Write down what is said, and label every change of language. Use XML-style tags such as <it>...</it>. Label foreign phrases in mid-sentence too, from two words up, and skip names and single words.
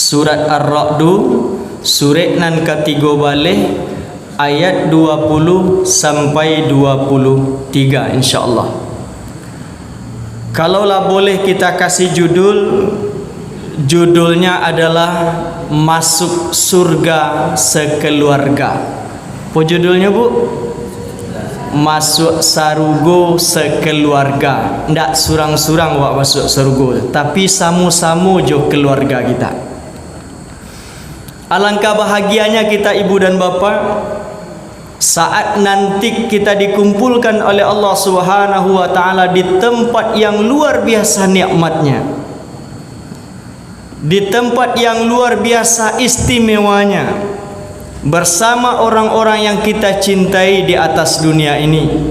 <id>Surat Ar-Ra'du surat nan ketiga balik ayat 20 sampai 23 insyaallah. Kalaulah boleh kita kasih judulnya adalah Masuk Surga Sekeluarga. Apa judulnya, Bu?</id> <min>Masuk sarugo sekeluarga. Ndak surang-surang wak masuk sarugo, tapi samu-samu jo keluarga kita.</min> <id>Alangkah bahagianya kita ibu dan bapa saat nanti kita dikumpulkan oleh Allah</id> <ar>Subhanahu wa taala</ar> <id>di tempat yang luar biasa nikmatnya, di tempat yang luar biasa istimewanya, bersama orang-orang yang kita cintai di atas dunia ini.</id>